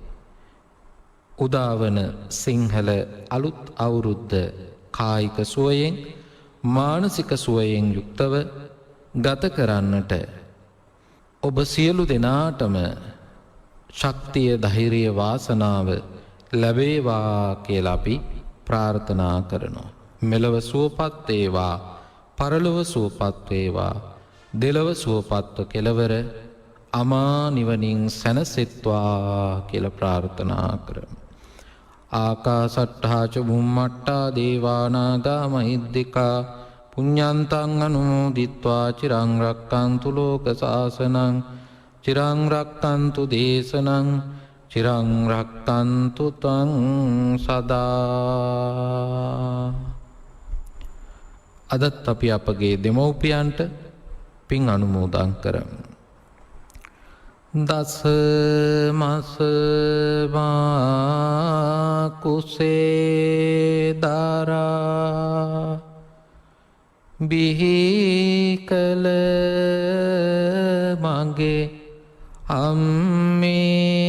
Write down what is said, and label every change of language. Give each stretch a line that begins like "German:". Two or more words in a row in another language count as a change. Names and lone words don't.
Sinhala: උදාවන සිංහල අලුත් අවුරුද්ද කායික සුවයෙන්, මානසික සුවයෙන් යුක්තව ගත කරන්නට ඔබ සියලු දෙනාටම ශක්තිය, ධෛර්යය, වාසනාව ලැබේවා කියලා අපි ප්‍රාර්ථනා කරනවා. මෙලව සුවපත් වේවා, පරලොව සුවපත් වේවා, දෙලව සුවපත්ව කෙලවර අමා නිවනින් සැනසෙත්වා කියලා ප්‍රාර්ථනා කරමු.
Pali: ආකාසට්ඨා ච බුම්මට්ඨා දේවා නාග මහිද්దికා පුඤ්ඤන්තං අනුමෝදිත්වා චිරං රක්ඛන්තු ලෝක සාසනං චිරං රක්ඛන්තු දේශනං චිරං රක්ඛන්තු තං සදා.
Sinhala: අදත් අපි අපගේ දෙමව්පියන්ට පින් අනුමෝදන් කරමු. දස මස මා කුසේ දරා බිහි කල මගේ අම්මේ